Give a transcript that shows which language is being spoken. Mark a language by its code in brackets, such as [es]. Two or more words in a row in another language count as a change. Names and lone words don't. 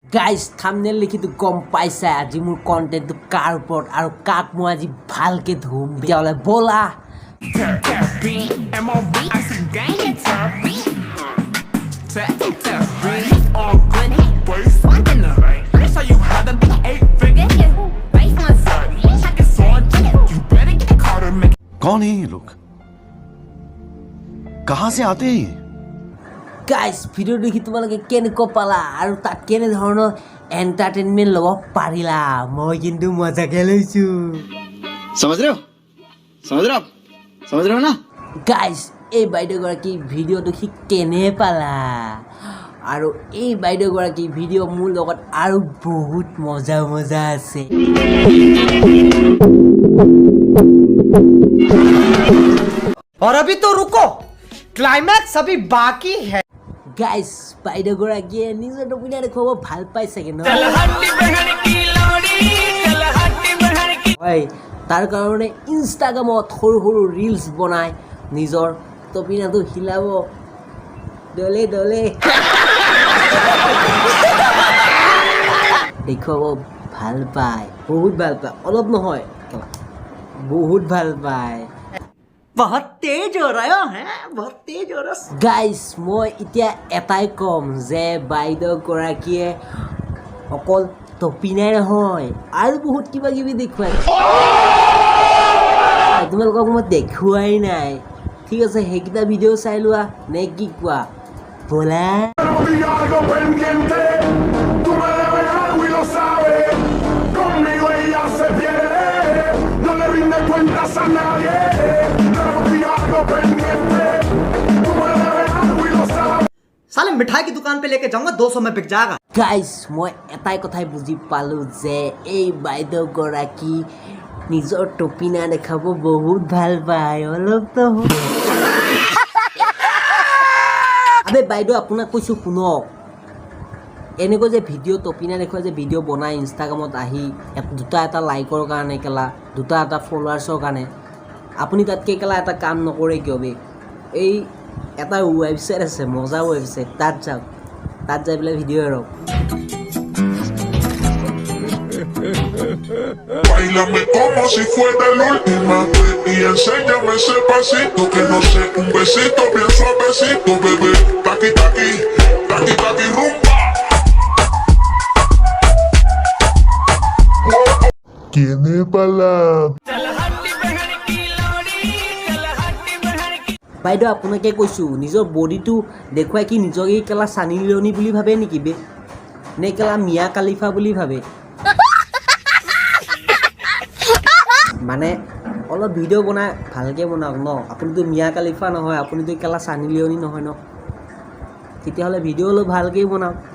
[as] গাইজ থাম্বনেল লিখি তো গম পাইছা আজি মোৰ কণ্টেণ্টটো কাৰ ওপৰত আৰু কাক মই আজি ভালকে ধুম তেতিয়াহ'লে ব'লা [hi] कौन है ये लोग कहां से आते हैं [as] গাইজ ভিডিঅ' দেখি তোমালোকে কেনেকুৱা পালা আৰু তাত কেনেধৰণৰ এণ্টাৰটেইনমেণ্ট ল'ব পাৰিলা মই কিন্তু মজাকে লৈছোঁ [hi] समझ रहे हो ना [as] গাইজ এই বাইদেউগৰাকী ভিডিঅ'টো দেখি কেনে পালা আৰু এই বাইদেউগৰাকী ভিডিঅ' মোৰ লগত আৰু বহুত মজা মজা আছে [hi] और अभी तो रुको क्लाइमैक्स अभी बाकी है [as] গাইজ বাইদেউগৰাকীয়ে নিজৰ টপিনা দেখুৱাব ভাল পাই চাগে ন হয় তাৰ কাৰণে ইনষ্টাগ্ৰামত সৰু সৰু ৰিলছ বনাই নিজৰ টপিনাটো হিলাব দলে দলে দেখুৱাব ভাল পায় বহুত ভাল পায় অলপ নহয় বহুত ভাল পায় [hi] बहुत तेज हो रहा है बहुत तेज हो रहा [as] গাইজ মই এতিয়া এটাই ক'ম যে বাইদেউগৰাকীয়ে অকল টপিনাই নহয় আৰু বহুত কিবা কিবি দেখুৱাই তোমালোকক মই দেখুৱাই নাই ঠিক আছে সেইকেইটা ভিডিঅ' চাই লোৱা নে কি কোৱা ব'লা [hi] साले मिठाई की दुकान पे लेके जाऊंगा 200 में बिक जाएगा [as] গাইজ মই এটাই কথাই বুজি পালোঁ যে এই বাইদেউগৰাকী নিজৰ টপিনা দেখাব বহুত ভাল পায় অলপ আবে বাইদেউ আপোনাক কৈছোঁ শুনক এনেকৈ যে ভিডিঅ' টপিনা দেখুৱাই যে ভিডিঅ' বনাই ইনষ্টাগ্ৰামত আহি দুটা এটা লাইকৰ কাৰণে কেলা দুটা এটা ফলোৱাৰ্ছৰ কাৰণে আপুনি তাতকৈ কেলা এটা কাম নকৰে কিয় বে এই এটা ৱেবছাইট আছে মজা ৱেবছাইট তাত যাওক তাত যাই পেলাই ভিডিঅ' এৰক [es] Báilame como si fuera la última vez y enséñame ese pasito que no sé, un besito bien suavecito, bebé. Taqui taqui, taqui taqui rumba. Tiene palabras. [as] বাইদেউ আপোনাকে কৈছোঁ নিজৰ বডিটো দেখুৱাই কি নিজকে কেলা চানি লিয়নি বুলি ভাবে নেকি বে নে কেলা মিয়া কালিফা বুলি ভাবে মানে অলপ ভিডিঅ' বনাই ভালকৈ বনাওক ন আপুনিতো মিয়া কালিফা নহয় আপুনিতো কেলা চানি লিয়নি নহয় ন তেতিয়াহ'লে ভিডিঅ' অলপ ভালকৈ বনাওক